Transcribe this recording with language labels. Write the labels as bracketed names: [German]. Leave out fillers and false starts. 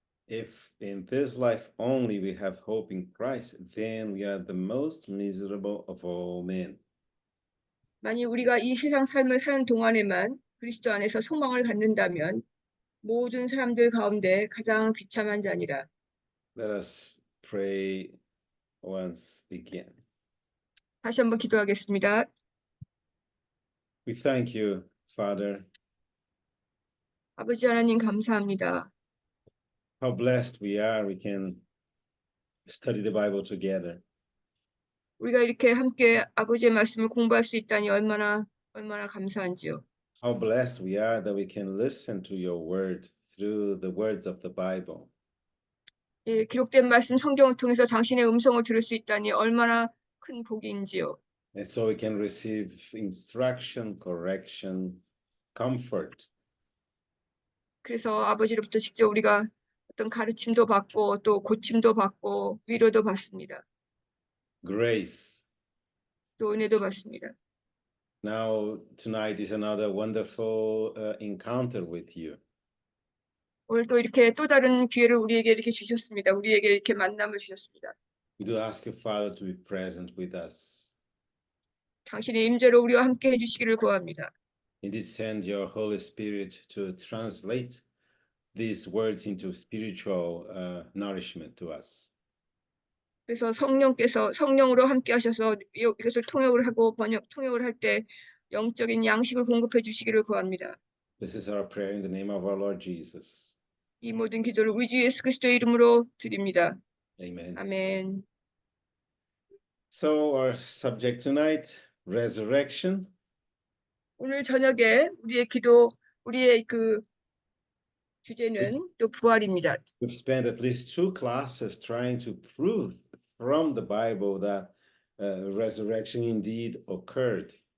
[English] If in this life only we have hope in Christ, then we are the most miserable of all men. [Korean] 만일 우리가 이 세상 삶을 사는 동안에만 그리스도 안에서 소망을 갖는다면 모든 사람들 가운데 가장 비참한 자니라. [English] Let us pray once again. [Korean] 다시 한번 기도하겠습니다. [English] We thank you, Father. [Korean] 아버지 하나님 감사합니다. [English] How blessed we are we can study the Bible together. [Korean] 우리가 이렇게 함께 아버지의 말씀을 공부할 수 있다니 얼마나 감사한지요. [English] How blessed we are that we can listen to your word through the words of the Bible. [Korean] 예, 기록된 말씀 성경을 통해서 당신의 음성을 들을 수 있다니 얼마나 큰 복인지요. [English] And so we can receive instruction, correction, comfort. [Korean] 그래서 아버지로부터 직접 우리가 어떤 가르침도 받고 또 고침도 받고 위로도 받습니다. [English] Grace. [Korean] 또 은혜도 받습니다. [English] Now, tonight is another wonderful encounter with you. [Korean] 오늘 또 이렇게 또 다른 기회를 우리에게 이렇게 주셨습니다. 우리에게 이렇게 만남을 주셨습니다. [English] We do ask you, Father, to be present with us. [Korean] 당신의 임재로 우리와 함께 해주시기를 구합니다. [English] Indeed, send your Holy Spirit to translate these words into spiritual nourishment to us. [Korean] 그래서 성령으로 함께 하셔서 이것을 통역을 할 때 영적인 양식을 공급해 주시기를 구합니다. [English] This is our prayer in the name of our Lord Jesus. [Korean] 이 모든 기도를 우리 주 예수 그리스도의 이름으로 드립니다. [English] Amen. [Korean] 아멘. [English] So our subject tonight, resurrection. [Korean] 오늘 저녁에 우리의 그 주제는 또 부활입니다. [English] We've spent at least 2 classes trying to prove from the Bible that resurrection indeed occurred.